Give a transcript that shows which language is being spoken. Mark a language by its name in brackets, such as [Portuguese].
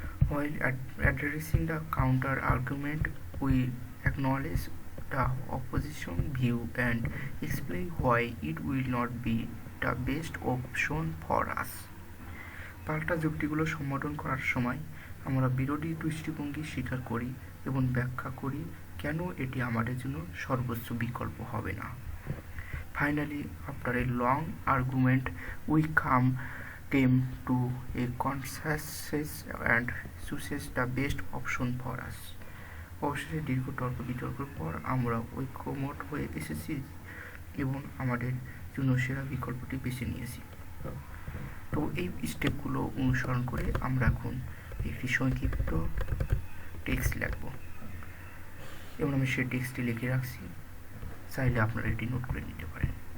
[English] While addressing the counter argument, we acknowledge the opposition view and explain why it will not be the best option for us. [Bangla] পাল্টা যুক্তিগুলো সম্বোধন করার সময় আমরা বিরোধী দৃষ্টিভঙ্গি স্বীকার করি এবং ব্যাখ্যা করি কেন এটি আমাদের জন্য সর্বোচ্চ বিকল্প হবে না। [English] Finally, after a long argument, we came to a consensus and choose the best option for us. [Bangla] অবশেষে দীর্ঘ তর্ক বিতর্কের পর আমরা ঐক্যমত হয়ে এসেছি এবং আমাদের জন্য সেরা বিকল্পটি বেছে নিয়েছি। তো এই স্টেপগুলো অনুসরণ করে আমরা এখন একটি সংক্ষিপ্ত টেক্সট লিখব এবং আমি সেই টেক্সটটি লিখে রাখছি, চাইলে আপনারা এটি নোট করে নিতে পারেন।